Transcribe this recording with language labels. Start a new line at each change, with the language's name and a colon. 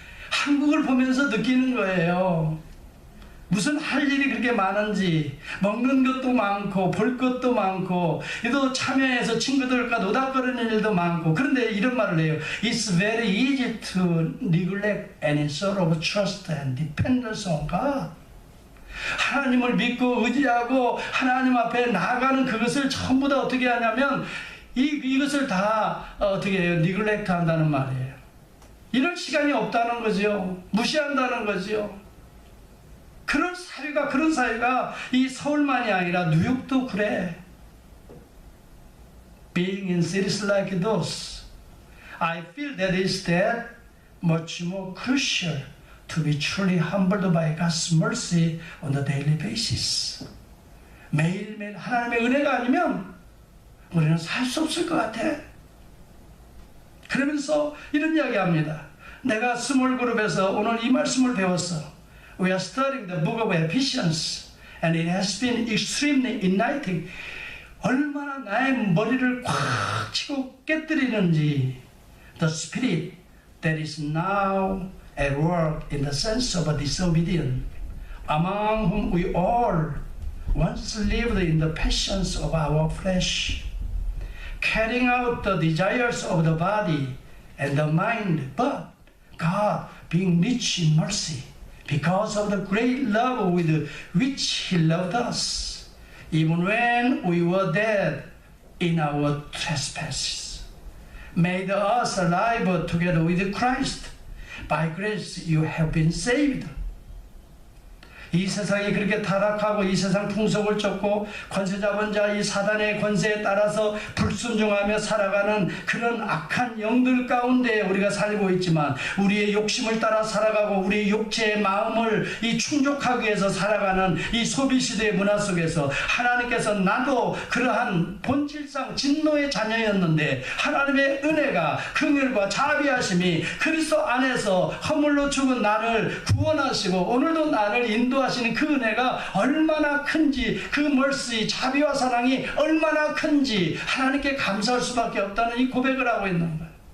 Korean: 한국을 보면서 느끼는 거예요. 무슨 할 일이 그렇게 많은지, 먹는 것도 많고 볼 것도 많고 또 참여해서 친구들과 노닥거리는 일도 많고. 그런데 이런 말을 해요.
English: It's very easy to neglect any sort of trust and dependence on God.
Korean: 하나님을 믿고 의지하고 하나님 앞에 나아가는 그것을 전부 다 어떻게 하냐면 이것을 다 어떻게 해요? neglect 한다는 말이에요. 이럴 시간이 없다는 거죠. 무시한다는 거죠. 그런 사회가 이 서울만이 아니라 뉴욕도 그래.
English: Being in cities like those, I feel that is that much more crucial to be truly humbled by God's mercy on a daily basis.
Korean: 매일매일 하나님의 은혜가 아니면 우리는 살 수 없을 것 같아. 그러면서 이런 이야기합니다. 내가 스몰 그룹에서 오늘 이 말씀을 배웠어.
English: We are studying the book of Ephesians. and it has been extremely igniting.
Korean: 얼마나 나의 머리를 꽉 치고 깨뜨리는지.
English: The spirit that is now at work in the sense of a disobedient, among whom we all once lived in the passions of our flesh, carrying out the desires of the body and the mind, but God, being rich in mercy, because of the great love with which He loved us, even when we were dead in our trespasses, made us alive together with Christ. By grace you have been saved.
Korean: 이 세상이 그렇게 타락하고 이 세상 풍속을 쫓고 권세 잡은 자 이 사단의 권세에 따라서 불순종하며 살아가는 그런 악한 영들 가운데 우리가 살고 있지만, 우리의 욕심을 따라 살아가고 우리의 육체의 마음을 이 충족하기 위해서 살아가는 이 소비시대의 문화 속에서 하나님께서 나도 그러한 본질상 진노의 자녀였는데 하나님의 은혜가, 긍휼과 자비하심이 그리스도 안에서 허물로 죽은 나를 구원하시고 오늘도 나를 인도하시는 그 은혜가 얼마나 큰지, 그 mercy, 자비와 사랑이 얼마나 큰지 하나님께 감사할 수밖에 없다는 이 고백을 하고 있는 거예요.